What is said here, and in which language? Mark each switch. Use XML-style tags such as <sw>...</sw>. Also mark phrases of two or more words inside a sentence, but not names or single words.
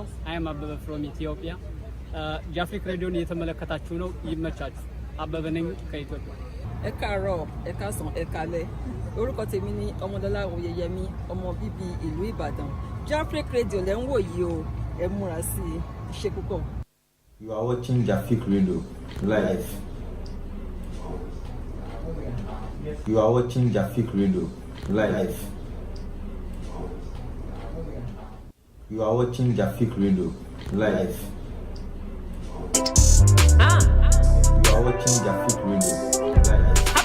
<en>I am Abba from Ethiopia.</en> <am>Jafric Radio ni የተመለከታችሁ ነው ይመቻችሁ። አበበ ነኝ ከኢትዮጵያ።</am> <yo>Ẹ̀kaàárọ̀, ẹ̀kaàsán, ẹ̀kálẹ́. Orúkọ tèmi ni Ọmọdọ́lá Oyèyẹmí, ọmọ bíbí ìlú Ìbàdàn. Jafric Radio lẹ́ ń wò yìí o. Ẹ múra sí i. Ṣé púpọ̀.</yo> <en>You are watching Jafric Radio live. You are watching Jafric Radio live. You are watching Jafric Radio live. You are watching Jafric Radio live.</en>